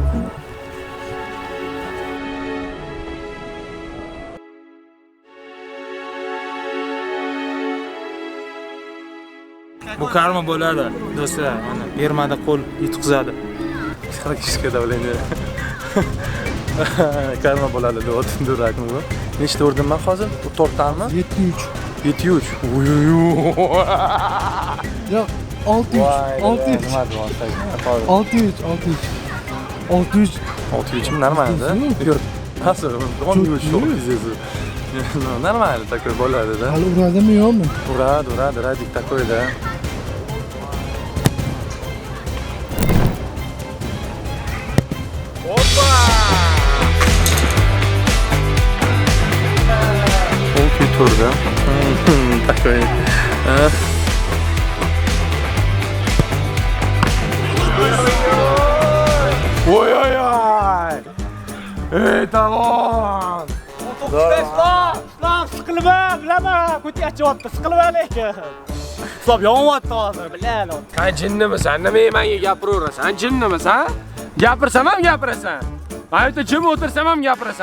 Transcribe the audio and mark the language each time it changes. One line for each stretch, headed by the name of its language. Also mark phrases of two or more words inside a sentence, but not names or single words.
Uzbek: Bu karma bo'ladi, do'stlar. Mana bermada qo'l yutqizadi.
Russian: Psixologическое давление.
Uzbek: Karma bo'ladi, deyapti, durakmi bu? Nechta urdim men hozir? Bu 4tami? 7-3. 7-3. Ya 6-3. 6-3. Nima deyapsiz? 6-3. 6-3.
Russian: 6-3 нормально, да?
Uzbek: Yo'q. Hozir 10-3 пиздец.
Russian: Ну, нормально такой bo'ladi, да?
Uzbek: Hali uradimi yo'qmi?
Russian: Uradi, Radik такой, да? Полный тур, да? Такой. Ой-ой-ой!
Uzbek: Ey, tamam! Islom, siqilma, bilaman, ko'cha achyapti, siqilma lekin. Islom yonyapti hozir, bilaman. Qan jinnimisan? Nima menga gapiraverasan? Jinnimisan? Gapirsam ham gapirasan. Ayta jim o'tirsam ham gapirasan.